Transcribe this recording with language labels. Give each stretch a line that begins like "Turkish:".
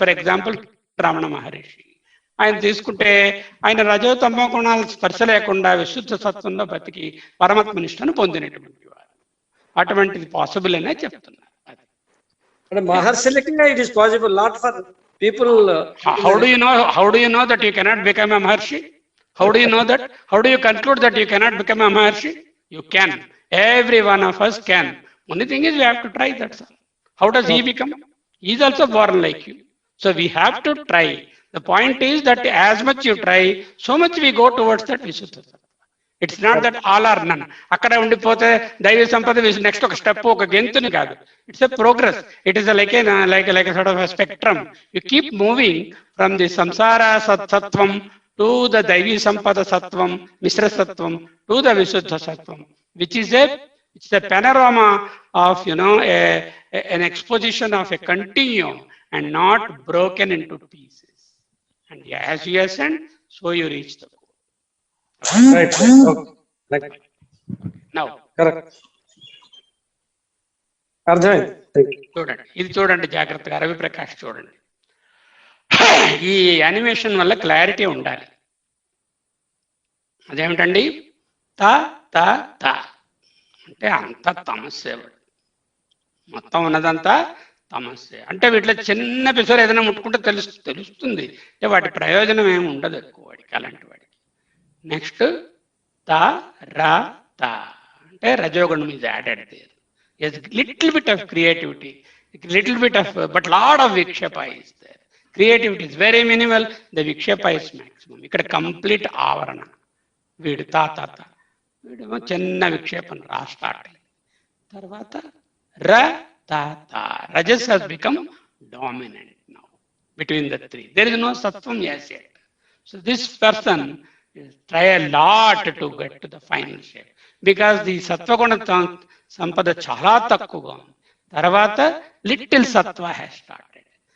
Telugu: For example Ramana Maharshi ఆయన తీసుకుంటే, ఆయన రజో తమో గుణాల స్పర్శ లేకుండా విశుద్ధ సత్వంలో బతికి పరమాత్మ నిష్టను పొందినటువంటి వారు. అటువంటిది పాసిబుల్ అనే చెప్తున్నారు.
English: మహర్షులకి it is possible, not for people. How do you know that you cannot become a Maharshi? How do you know that? How do you conclude that you cannot become a Maharshi? You can. Every one of us can. Only thing is we have to try, that's all. How does he become? He is also born like you. So we have to try. The point is that as much you try, so much we go towards that Visuddha Sattva. It's not that all or none.
Telugu: అక్కడ ఉండిపోతే దైవ సంపద next ఒక step, ఒక గెంతుని కాదు.
English: It's a progress. It is like like sort of spectrum. You keep moving from the సంసార సత్వం to the దైవీ సంపద సత్వం, మిశ్ర సత్వం, టు ద విశుద్ధ సత్వం, which is a panorama of an exposition of a continuum and not broken into pieces. And as you ascend, so you reach the goal. Right. Okay. Now, correct.
Telugu: అర్థమైంది. చూడండి, ఇది చూడండి జాగ్రత్తగా. రవి ప్రకాష్ చూడండి. ఈ యానిమేషన్ వల్ల క్లారిటీ ఉండాలి. అదేమిటండి, తా తా తా అంటే అంత తమస్సే, మొత్తం ఉన్నదంతా తమస్సే. అంటే వీటిలో చిన్న పిసరు ఏదైనా ముట్టుకుంటే తెలుస్తుంది. అంటే వాటి ప్రయోజనం ఏమి ఉండదు ఎక్కువ వాడికి, అలాంటి వాడికి. నెక్స్ట్ తా రా తా అంటే రజోగుణం
English: is added there. Yes, little bit of creativity, little bit of, but lot of vikshepa is there. Creativity is very minimal, the vikshepa is maximum.
Telugu: ఇక్కడ కంప్లీట్ ఆవరణ. వీడు తా తా తా, వీడేమో చిన్న విక్షేపం రా స్టార్ట్. తర్వాత ర తా తా,
English: రజస్ has become dominant now between the three. There is no sattvam as yet. So this person try a lot to get to the final shape, because the
Telugu: సత్వగుణ సంపద చాలా తక్కువగా ఉంది. తర్వాత
English: Little సత్వ has started.